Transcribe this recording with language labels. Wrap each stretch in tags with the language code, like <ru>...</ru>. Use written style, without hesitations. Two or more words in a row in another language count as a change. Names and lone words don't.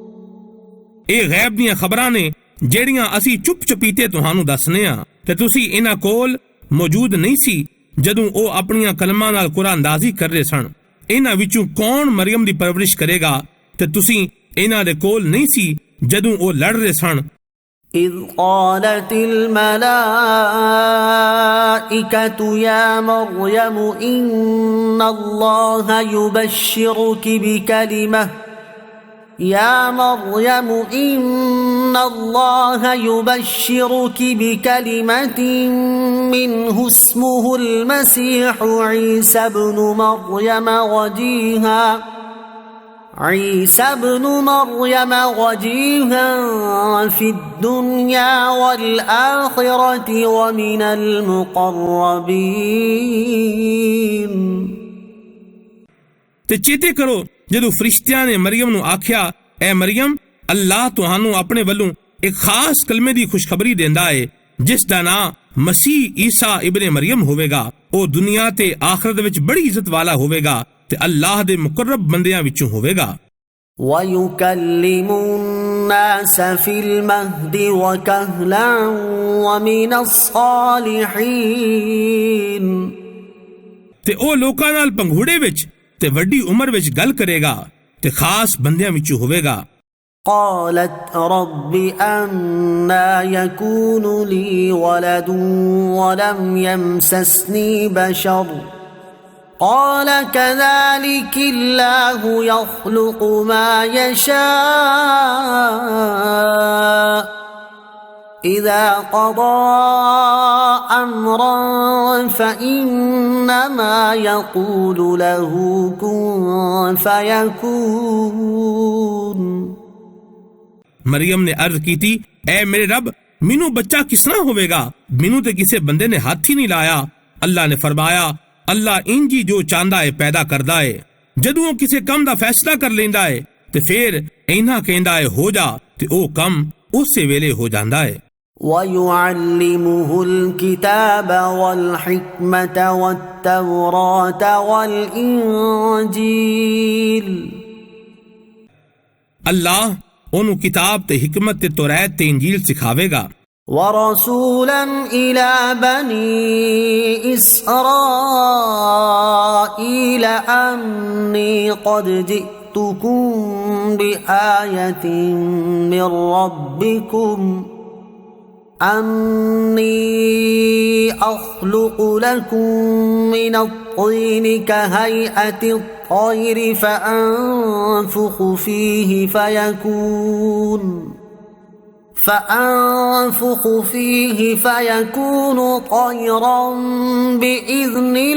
<pa>ਇਹ ਗੈਬ ਦੀਆਂ ਖਬਰਾਂ ਨੇ ਜਿਹੜੀਆਂ ਅਸੀਂ ਚੁੱਪ ਚਪੀਤੇ ਤੁਹਾਨੂੰ ਦੱਸਨੇ ਆ ਤੇ ਤੁਸੀਂ ਇਹਨਾਂ ਕੋਲ ਮੌਜੂਦ ਨਹੀਂ ਸੀ ਜਦੋਂ ਉਹ ਆਪਣੀਆਂ ਕਲਮਾਂ ਨਾਲ ਕੁਰਾਨਦਾਜ਼ੀ ਕਰ ਰਹੇ ਸਨ। ਇਹਨਾਂ ਵਿੱਚੋਂ ਕੌਣ ਮਰੀਮ ਦੀ ਪਰਵਰਿਸ਼ ਕਰੇਗਾ ਤੇ ਤੁਸੀਂ ਇਹਨਾਂ ਦੇ ਕੋਲ ਨਹੀਂ ਸੀ ਜਦੋਂ ਉਹ ਲੜ ਰਹੇ ਸਨ।</pa> <ar>إذ قالت الملائكة يا مريم إن الله يبشرك بكلمة يا مريم إن الله يبشرك بكلمة منه اسمه المسيح عيسى ابن مريم وجيها في الدنيا والآخرة ومن المقربين।</ar> <pa>ਤੇ ਚੇਤੇ ਕਰੋ ਜਦੋਂ ਫਰਿਸ਼ਤਿਆਂ ਨੇ ਮਰੀਅਮ ਨੂੰ ਆਖਿਆ, ਐ ਮਰੀਅਮ, ਅੱਲਾਹ ਤੁਹਾਨੂੰ ਆਪਣੇ ਵੱਲੋਂ ਇੱਕ ਖਾਸ ਕਲਮੇ ਦੀ ਖੁਸ਼ਖਬਰੀ ਦੇਂਦਾ ਹੈ ਜਿਸ ਦਾ ਨਾਂ ਮਸੀਹ ਈਸਾ ਇਬਨੇ ਮਰੀਅਮ ਹੋਵੇਗਾ। ਓ ਦੁਨੀਆ ਤੇ ਆਖਰਤ ਵਿੱਚ ਬੜੀ ਇੱਜ਼ਤ ਵਾਲਾ ਹੋਵੇਗਾ ਤੇ ਅੱਲਾਹ ਦੇ ਮੁਕੱਰਬ ਬੰਦਿਆਂ ਵਿੱਚੋਂ ਹੋਵੇਗਾ।</pa> <ar>وَيُكَلِّمُ النَّاسَ فِي الْمَهْدِ وَكَهْلًا وَمِنَ الصَّالِحِينَ।</ar> <pa>ਤੇ ਓ ਲੋਕਾਂ ਨਾਲ ਪੰਘੂੜੇ ਵਿੱਚ ਤੇ ਵੱਡੀ ਉਮਰ ਵਿੱਚ ਗੱਲ ਕਰੇਗਾ ਤੇ ਖਾਸ ਬੰਦਿਆਂ ਵਿੱਚੋਂ ਹੋਵੇਗਾ।</pa> <ar>قالت رب أنا يكون لي ولد ولم يمسسني بشر قال كذلك الله يخلق ما يشاء إذا قضى أمرا فإنما يقول له كن فيكون।</ar> <pa>ਮਰੀਅਮ ਨੇ ਅਰਜ਼ ਕੀ ਥੀ, ਐ ਮੇਰੇ ਰੱਬ, ਮੈਨੂੰ ਬੱਚਾ ਕਿਸਨਾ ਹੋਵੇਗਾ? ਮੈਨੂੰ ਤੇ ਕਿਸੇ ਬੰਦੇ ਨੇ ਹਾਥ ਹੀ ਨਹੀਂ ਲਾਇਆ। ਅੱਲਾਹ ਨੇ ਫਰਮਾਇਆ, ਅੱਲਾਹ ਇੰਜੀ ਜੋ ਚਾਂਦਾ ਹੈ ਪੈਦਾ ਕਰਦਾ ਹੈ। ਜਦੋਂ ਕਿਸੇ ਕੰਮ ਦਾ ਫੈਸਲਾ ਕਰ ਲੈਂਦਾ ਹੈ ਤੇ ਫਿਰ ਇਨ੍ਹਾਂ ਕਹੰਦਾ ਹੈ ਹੋ ਜਾ ਤੇ ਓ ਕੰਮ ਉਸੇ ਵੇਲੇ ਹੋ ਜਾਂਦਾ ਹੈ।</pa> <ar>وَيُعَلِّمُهُ الْكِتَابَ وَالْحِكْمَةَ وَالتَّوْرَاةَ وَالْإِنْجِيلَ</ar> <pa>अल्लाह ਉਹਨੂੰ ਕਿਤਾਬ ਤੇ ਹਿਕਮਤ ਤੇ ਤੌਰਾਤ ਤੇ ਇੰਜੀਲ ਸਿਖਾਵੇਗਾ।</pa> <ar>وَرَسُولًا إِلَى بَنِي إِسْرَائِيلَ أَنِّي قَدْ جِئْتُكُمْ بِآيَةٍ مِّن رَّبِّكُمْ أَنِّي أَخْلُقُ لَكُم مِّنَ الطِّينِ كَهَيْئَةِ الطَّيْرِ فَأَنفُخُ فيه فيكون طيرا بإذن</ar>